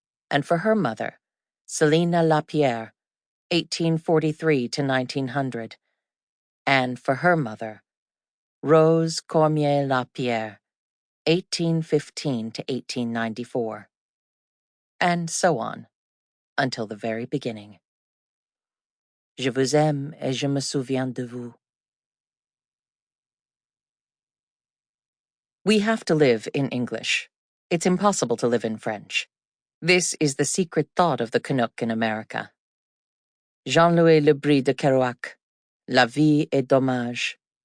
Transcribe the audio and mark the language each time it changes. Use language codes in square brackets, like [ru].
[en] And for her mother, Selina Lapierre, 1843 to 1900. And for her mother, Rose Cormier Lapierre, 1815 to 1894. And so on, until the very beginning. [fr] Je vous aime et je me souviens de vous. [en] We have to live in English. It's impossible to live in French. This is the secret thought of the Canuck in America. Jean-Louis Le Bris de Kerouac, La vie est dommage.